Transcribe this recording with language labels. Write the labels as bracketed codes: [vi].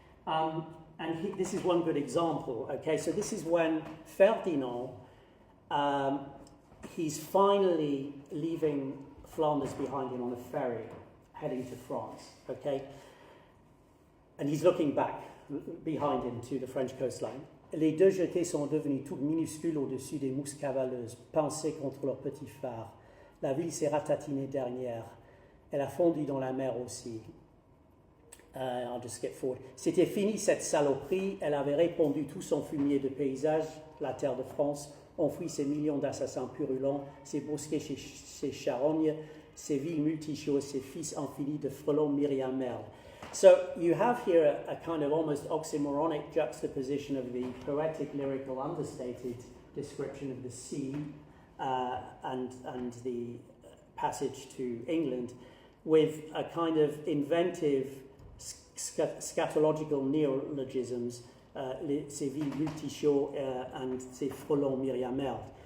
[en] And this is one good example, okay? So this is when Ferdinand, he's finally leaving Flanders behind him on a ferry, heading to France, okay? And he's looking back behind him to the French coastline. [fr] Les deux jetées sont devenues toutes minuscules au-dessus des mousses cavaleuses, pincées contre leurs petits phares. La ville s'est ratatinée dernière. Elle a fondu dans la mer aussi. [en] I'll just skip forward. [fr] C'était fini cette saloperie. Elle avait répandu tout son fumier de paysage, la terre de France, enfoui ses millions d'assassins purulents, ses bosquets, ses charognes, ses villes multichoses, ses fils infinis de frelons myriam merde. [en] So you have here a kind of almost oxymoronic juxtaposition of the poetic, lyrical, understated description of the sea and the passage to England with a kind of inventive scatological neologisms, [fr] ces villes multichaux [en] and [fr] ces frelons myriam merde.